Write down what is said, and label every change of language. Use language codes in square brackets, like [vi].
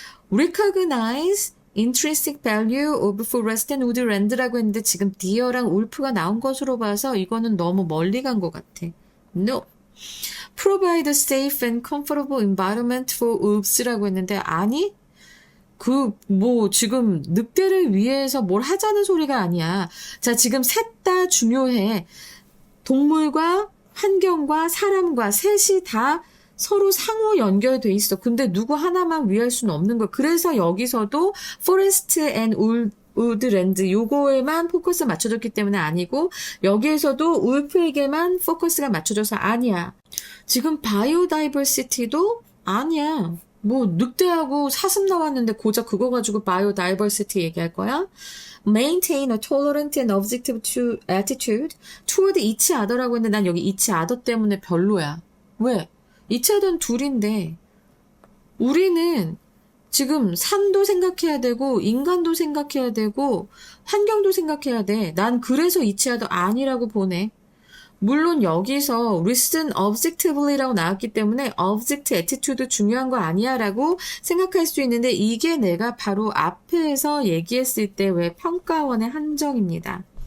[en] Recognize intrinsic value of forest and woodland [ko] 라고 했는데 지금 deer랑 wolf가 나온 것으로 봐서 이거는 너무 멀리 간 것 같아. [en] No. Provide a safe and comfortable environment for wolves [ko] 라고 했는데 아니? 지금 늑대를 위해서 뭘 하자는 소리가 아니야. 자, 지금 셋 다 중요해. 동물과 환경과 사람과 셋이 다 서로 상호 연결돼 있어. 근데 누구 하나만 위할 수는 없는 거야. 그래서 여기서도 [en] forest and woodland [ko] 요거에만 포커스 맞춰줬기 때문에 아니고 여기에서도 울프에게만 포커스가 맞춰져서 아니야. 지금 바이오다이버시티도 아니야. 늑대하고 사슴 나왔는데 고작 그거 가지고 바이오다이버시티 얘기할 거야? [en] Maintain a tolerant and objective attitude toward each other [ko] 라고 했는데 난 여기 each other 때문에 별로야. 왜? each other는 둘인데 우리는 지금 산도 생각해야 되고 인간도 생각해야 되고 환경도 생각해야 돼. 난 그래서 이치하도 아니라고 보네. 물론 여기서 [en] listen objectively [ko] 라고 나왔기 때문에 [en] object attitude [ko] 중요한 거 아니야 라고 생각할 수 있는데 이게 내가 바로 앞에서 얘기했을 때 왜 평가원의 함정입니다.